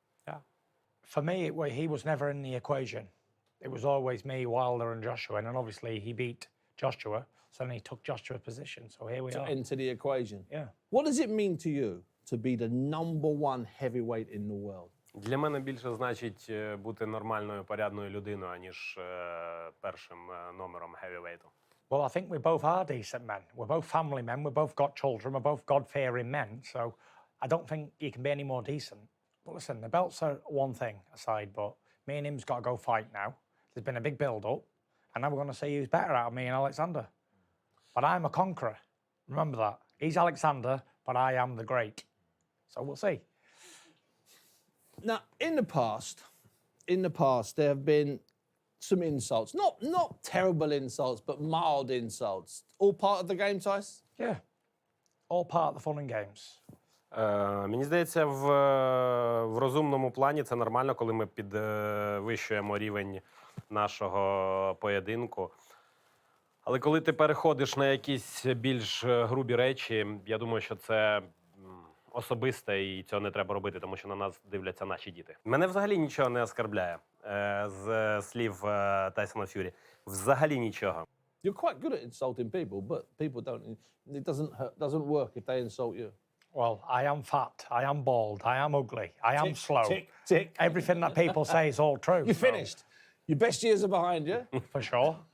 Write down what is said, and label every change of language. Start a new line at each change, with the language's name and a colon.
English: Yeah. For me, he was never in the equation. It was always me, Wilder, and Joshua, and obviously he beat Joshua, so then he took Joshua's position. So here we are. Into the equation. Yeah. What does it mean to you to be the #1 heavyweight in the world?
Ukrainian: Для мене більше значить бути нормальною, порядною людиною, аніж першим номером heavyweight.
English: Well, I think we both are decent men. We're both family men. We've both got children. We're both God-fearing men. So I don't think you can be any more decent. But listen, the belts are one thing aside, but me and him's got to go fight now. There's been a big build-up, and now we're going to see who's better out of me and Oleksandr. But I'm a conqueror. Remember that. He's Oleksandr, but I am the great. So we'll see. Now, in the past, there have been some insults. Not terrible insults, but mild insults. All part of the game, Tice? Yeah. All part of the fun and games.
Ukrainian: Мені здається, в розумному плані це нормально, коли ми підвищуємо рівень нашого поєдинку. Але коли ти переходиш на якісь більш грубі речі, я думаю, що це особисте і цього не треба робити, тому що на нас дивляться наші діти. Мене взагалі нічого не оскарбляє з слів Тайсона Ф'юрі. Взагалі нічого.
English: You're quite good at insulting people, but people don't. It doesn't work if they insult you. Well, I am fat, I am bald, I am ugly, I am slow. Tick. Everything that people say is all true. You're finished. Your best years are behind you. For sure.